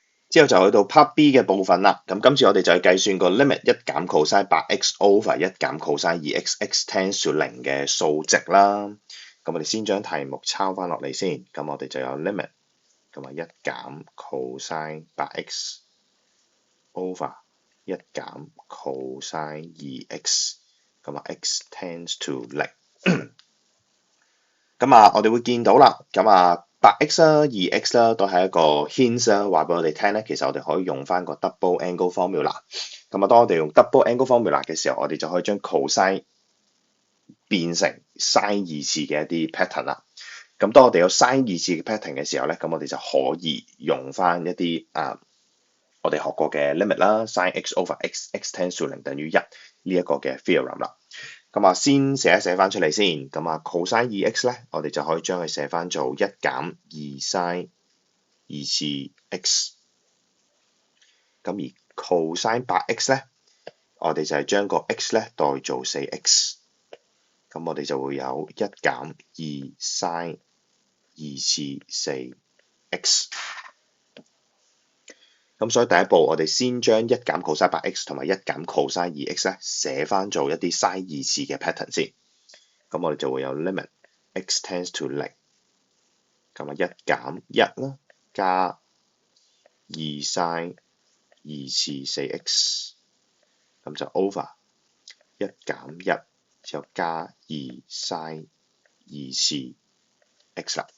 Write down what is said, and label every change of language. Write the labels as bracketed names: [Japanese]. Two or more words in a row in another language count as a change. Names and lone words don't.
[Cantonese] 之後就去到 Part B 嘅部分啦。咁今次我哋就係計算個 limit 一減 [English] cosine 8x over [Cantonese] 一減 [English] cosine 2x x tends to 0 [Cantonese] 嘅數值啦。咁我哋先將題目抄翻落嚟先。咁我哋就有 limit 咁啊一減 [English] cosine 8x over [Cantonese] 一減 [English] cosine 2x [Cantonese] 咁啊 [English] x tends to 0。 [Cantonese] 咁啊，我哋會見到啦。咁啊，8x 啦、2x 啦，都係一個 hint 啦，話俾我哋聽咧。其實我哋可以用翻個 [English] double angle formula。 [Cantonese] 咁啊，當我哋用 [English] double angle formula [Cantonese] 嘅時候，我哋就可以將 cosine 變成 sin 二次嘅一啲 pattern 啦。咁當我哋有 sin 二次嘅 pattern 嘅時候咧，咁我哋就可以用翻一啲我哋學過嘅 limit 啦 ， [English] sin x over x tends to 0 [Cantonese] 等於1呢一個嘅 theorem 啦。咁啊，先寫一寫翻出嚟先。咁啊 [English] cosine 2x [Cantonese] 咧，我哋就可以將佢寫翻做一減2 sin 二次 x。咁而 [English] cosine 8x [Cantonese] 咧，我哋就係將個 x 咧代做 4x。咁我哋就會有一減2 sin 二次 4x。咁所以第一步，我哋先將一減 [English] cosine 8x [Cantonese] 同埋一減 [English] cosine 2x [Cantonese] 咧寫翻做一啲 sin 二次嘅 pattern 先。咁我哋就會有 [English] limit x tends to 0， [Cantonese] 咁啊一減1啦，加2 sin 二次 4x， 咁就 over 一減1之後加2 sin 二次 x 啦。